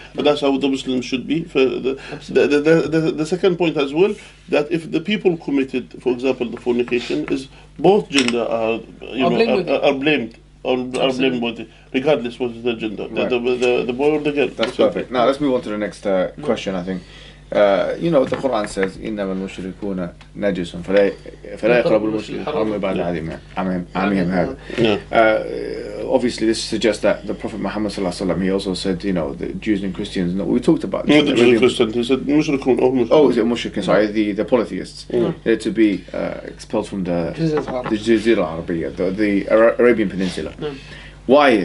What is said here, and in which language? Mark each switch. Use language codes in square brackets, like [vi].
[en] And that's how the Muslims should be. For the second point as well, that if the people committed, for example, the fornication, is both gender are Are blamed with it. are blamed. or are blameworthy, regardless what is the gender, the boy or the girl. That's perfect. Now let's move on to the next question. [ar] I think you know the Quran says إنما المشركون نجس فلا يقربوا المسجد الحرام بعد عامهم هذا. [en] Obviously, this suggests that the Prophet Muhammad sallallahu alaihi wasallam, he also said, you know, the Jews and Christians. No, we talked about this. Not the Jews and Christians. He said mushrikun. Oh, is it mushrikin? Sorry, the polytheists. They're to be expelled from the Jazira Arabiya, the Arabian Peninsula. Why?